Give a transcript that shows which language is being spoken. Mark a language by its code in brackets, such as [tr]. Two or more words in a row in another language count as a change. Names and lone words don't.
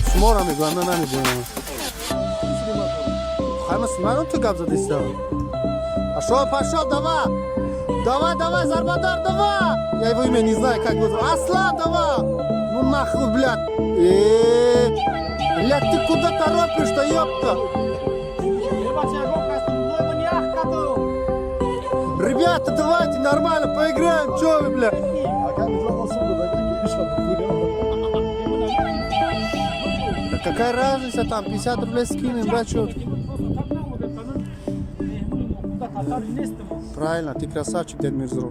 [ru] мотора [tg] میگو من نمیدونم همه منو تو گپ زده استم [ru] пошел давай давай зарбадар давай я его имя не знаю как его Аслан давай ну нахуй блядь блядь ты куда торопишь-то ёпта ребята давайте нормально поиграем чё вы блядь да какая разница там 50 рублей скинем да чё правильно, ты красавчик, Дед Мирзру.